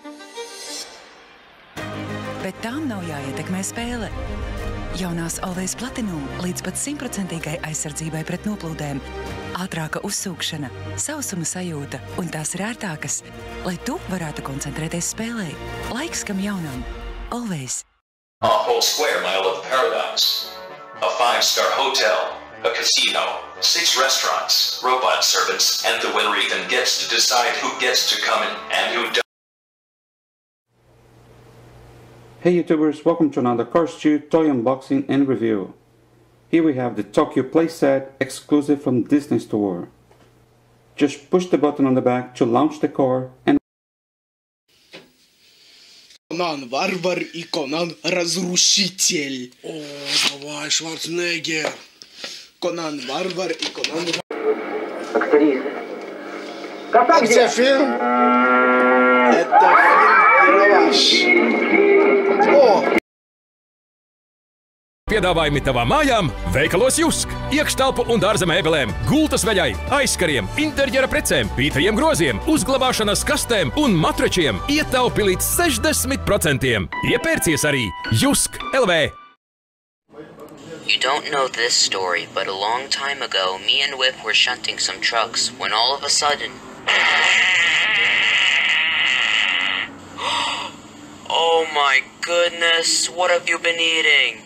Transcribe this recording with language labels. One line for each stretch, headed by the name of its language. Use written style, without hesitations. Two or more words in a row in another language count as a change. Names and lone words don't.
Latvian: bet tām nav jāietekmē spēle. Jaunās Always Platinum līdz pat 100% aizsardzībai pret noplūdēm, ātrāka uzsūkšana, sausuma sajūta un tās ir ērtākas, lai tu varētu koncentrēties spēlē. Laiks kam jaunam. Always.
English: A whole square mile of paradise. A 5-star hotel. A casino, 6 restaurants, robot servants, and the winner even gets to decide who gets to come in and who doesn't. Hey YouTubers, welcome to another Cars 2 toy unboxing and review. Here we have the Tokyo playset exclusive from Disney Store. Just push the button on the back to launch the car and
Russian: Конан Варвар и Конан Разрушитель. О, давай, Шварценеггер. Конан Варвар и Конан... Актриса. Где фильм? Это фильм «Ералаш». О!
Latvian: Piedāvājumi tavām mājām veikalos Jusk. Iekštelpu un dārza mēbelēm, gultas veļai, aizkariem, interjera precēm, pītrajiem groziem, uzglabāšanas kastēm un matračiem ietaupi līdz 60%. Iepērcies arī Jusk LV.
English: You don't know this story, but a long time ago, me and Whip were shunting some trucks when all of a sudden... Oh my goodness, what have you been eating?